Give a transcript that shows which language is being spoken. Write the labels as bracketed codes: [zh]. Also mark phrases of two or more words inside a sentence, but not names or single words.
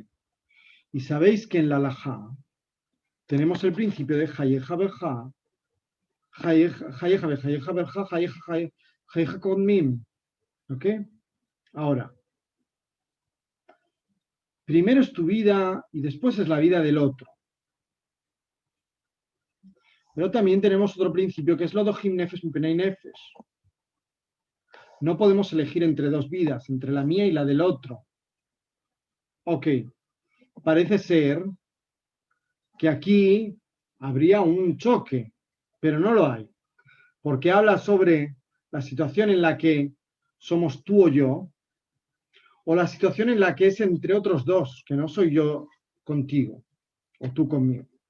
[es] Y sabéis que en la halajá tenemos el principio de [he] חייך ברך, חייך ברך, חייך קודמים. [es] ¿Ok? Ahora, primero es tu vida y después es la vida del otro. Pero también tenemos otro principio que es [he] לא דוחים נפש מפני נפש. [es] No podemos elegir entre dos vidas, entre la mía y la del otro. Ok, parece ser que aquí habría un choque, pero no lo hay, porque habla sobre la situación en la que somos tú o yo, o la situación en la que es entre otros dos, que no soy yo contigo, o tú conmigo.